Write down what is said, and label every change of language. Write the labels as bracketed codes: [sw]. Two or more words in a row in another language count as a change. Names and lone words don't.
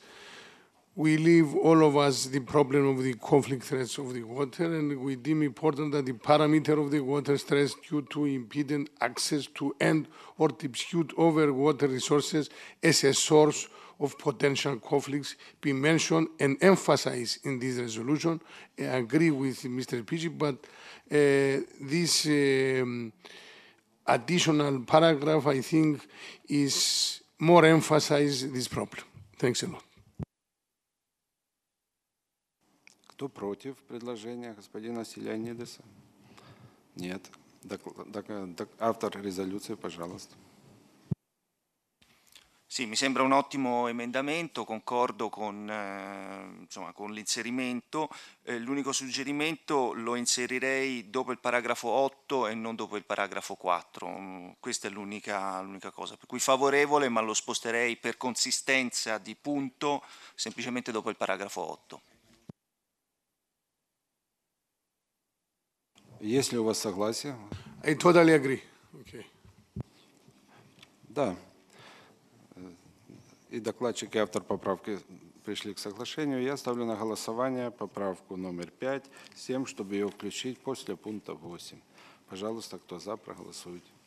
[en] We leave all of us the problem of the conflict threats of the water, and we deem important that the parameter of the water stress due to impeded access to and or dispute over water resources as a source of potential conflicts be mentioned and emphasized in this resolution. I agree with Mr. Pici, but this additional paragraph, I think, is more emphasize this problem. Thanks a lot. [ru] Кто против предложения господина Стилианидиса? Нет. Автор резолюции, пожалуйста. [it] Sì, mi sembra un ottimo emendamento, concordo con l'inserimento. L'unico suggerimento lo inserirei dopo il paragrafo 8 e non dopo il paragrafo 4. Questa è l'unica cosa. Per cui favorevole, ma lo sposterei per consistenza di punto semplicemente dopo il paragrafo 8. [ru] Есть ли у вас согласие? [en] I totally agree. Okay. [ru] Да. И докладчик, и автор поправки пришли к соглашению. Я ставлю на голосование поправку номер 5 с тем, чтобы ее включить после пункта 8. Пожалуйста, кто за, проголосуйте.